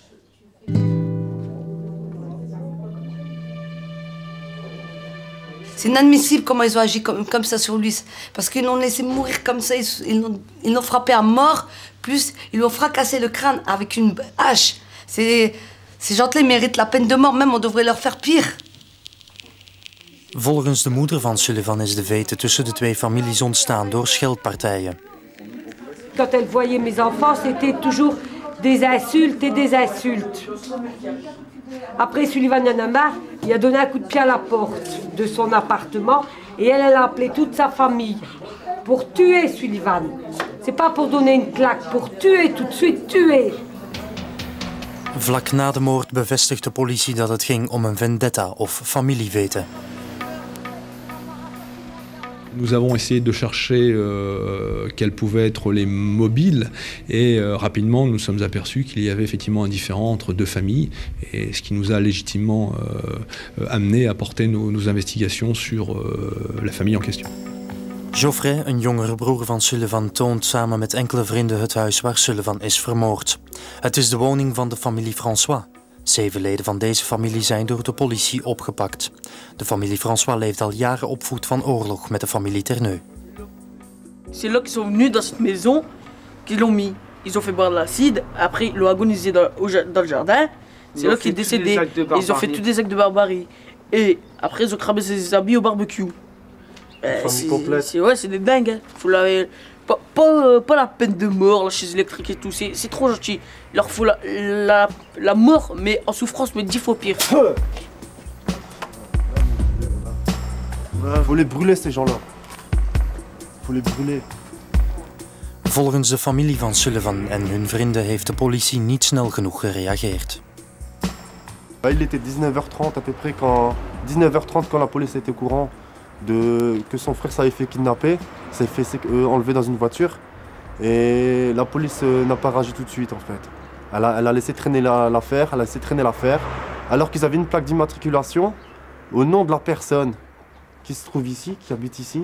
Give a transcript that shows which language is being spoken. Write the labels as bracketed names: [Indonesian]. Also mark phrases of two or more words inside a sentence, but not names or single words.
[French] C'est inadmissible comment ils ont agi comme ça sur lui. Parce qu'ils l'ont laissé mourir comme ça, ils l'ont frappé à mort, plus ils l'ont fracassé le crâne avec une hache. Ces gens-là méritent la peine de mort, même on devrait leur faire pire. [Dutch] Volgens de moeder van Sullivan is de vete tussen de twee families ontstaan door scheldpartijen. [French] Quand elle voyait mes enfants, c'était toujours des insultes et des insultes. Après, Sullivan en a marre, il a donné un coup de pied à la porte de son appartement et elle a appelé toute sa famille pour tuer Sullivan. C'est pas pour donner une claque, pour tuer, tout de suite tuer. [Dutch] Vlak na de moord bevestigt de politie dat het ging om een vendetta of familievete. [French] Nous avons essayé de chercher quels pouvaient être les mobiles et rapidement nous nous sommes aperçus qu'il y avait effectivement un différend entre deux familles et ce qui nous a légitimement amené à porter nos investigations sur la famille en question. [Dutch] Geoffrey, een jongere broer van Sullivan, toont samen met enkele vrienden het huis waar Sullivan is vermoord. Het is de woning van de familie François. 7 leden van deze familie zijn door de politie opgepakt. De familie François leeft al jaren op voet van oorlog met de familie Terneus. [French] C'est là qu'ils sont venus dans cette maison, qu'ils l'ont mis. Ils ont fait boire de l'acide, après ils l'ont agonisé dans le jardin. C'est là qu'il est décédé. Ils ont fait tous des actes de barbarie. Et après ils ont cramé ses habits au barbecue. C'est des dingues. Hein. Faut pas la peine de mort, la chaise électrique et tout, c'est trop gentil. Il leur faut la mort, mais en souffrance, mais 10 fois pire. Faut les brûler ces gens-là. Faut les brûler. [Dutch] Volgens de familie van Sullivan en hun vrienden heeft de politie niet snel genoeg gereageerd. [French] Il était 19h30 à peu près quand 19h30 quand la police était au courant que son frère s'avait fait kidnapper, s'est fait enlever dans une voiture et la police n'a pas réagi tout de suite en fait. Elle a laissé traîner l'affaire, alors qu'ils avaient une plaque d'immatriculation au nom de la personne qui se trouve ici, qui habite ici.